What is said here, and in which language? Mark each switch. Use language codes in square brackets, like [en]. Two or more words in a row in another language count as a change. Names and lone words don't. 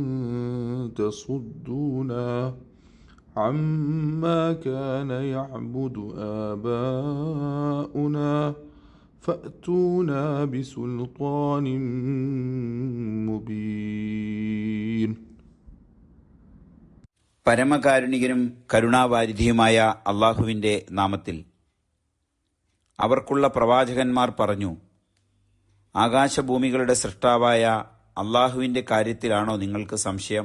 [ar] تصدونا عما كان يعبد آباؤنا فأتونا بسلطان مبين. [ml] പരമകാരുണികനും കരുണാവാരിധിയുമായ അള്ളാഹുവിൻ്റെ നാമത്തിൽ. അവർക്കുള്ള പ്രവാചകന്മാർ പറഞ്ഞു, ആകാശഭൂമികളുടെ സൃഷ്ടാവായ അള്ളാഹുവിൻ്റെ കാര്യത്തിലാണോ നിങ്ങൾക്ക് സംശയം?